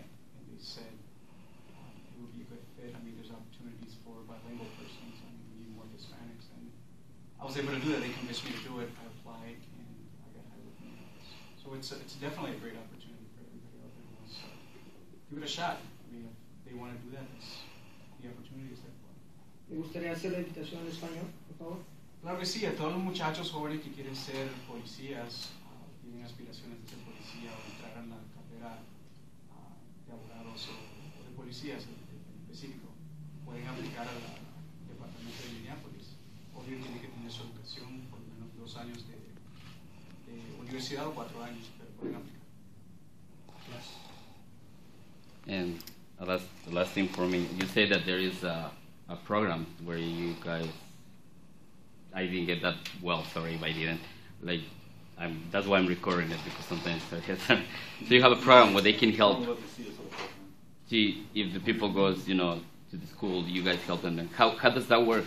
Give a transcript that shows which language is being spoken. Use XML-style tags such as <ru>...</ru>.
<en>And they said it would be a good fit. I mean, there's opportunities for bilingual persons. I mean, we need more Hispanics. And I was able to do that. They convinced me to do it. I applied, and I got hired with Minneapolis. So it's definitely a great opportunity for everybody out there who wants to give it a shot. I mean, if they want to do that, the opportunity is there for them.</en> <es>¿Me gustaría hacer la invitación en español, por favor? Claro que sí, a todos los muchachos jóvenes que quieren ser policías, tienen aspiraciones de ser policía o entrar en la carrera de abogados o de policías en específico, pueden aplicar al departamento de Minneapolis. Obvio tienen que tener su educación, por lo menos 2 años de universidad o 4 años, pero pueden aplicar.</es> <en>And the last thing for me, you say that there is a program where you guys, I didn't get that well, sorry if I didn't. Like, that's why I'm recording it, because sometimes I get some. So you have a program where they can help. See, if the people goes, to the school, you guys help them. How does that work?</en>